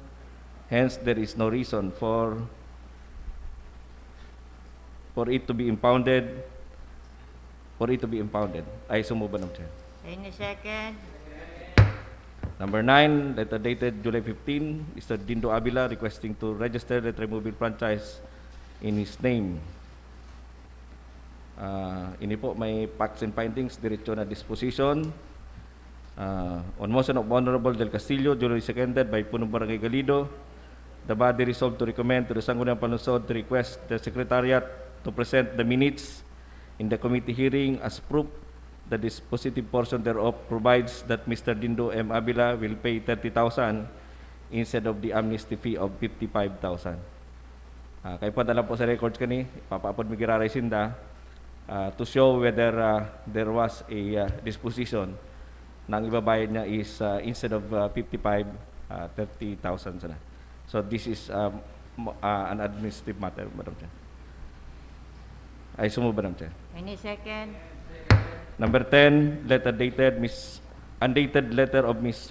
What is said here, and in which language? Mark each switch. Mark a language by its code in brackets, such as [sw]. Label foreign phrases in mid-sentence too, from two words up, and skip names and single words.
[en] Hence, there is no reason for it to be impounded. I so move, Madam Chair. Any second? Number 9, letter dated July 15, Mr. Dindo Avila requesting to register the trimobile franchise in his name. [hil] Ini po may [en] facts and findings, [hil] diretso na disposition. [en] On motion of Honorable Del Castillo, duly seconded by [tl] Punong Barangay [en] Galido, the body resolved to recommend to the Sangguniang Palunsod to request the Secretariat to present the minutes in the committee hearing as proof that this positive portion thereof provides that Mr. Dindo M. Avila will pay 30,000 instead of the amnesty fee of 55,000. [hil] Kaya padala po sa records kani, papaapod mi giraray sinda [en] to show whether there was a disposition [hil] na ang ibabayad niya [en] is instead of [hil] 55, 30,000 sana. [en] So this is an administrative matter, Madam Chair. I so move, Madam Chair. Any second? Number 10, undated letter of Ms.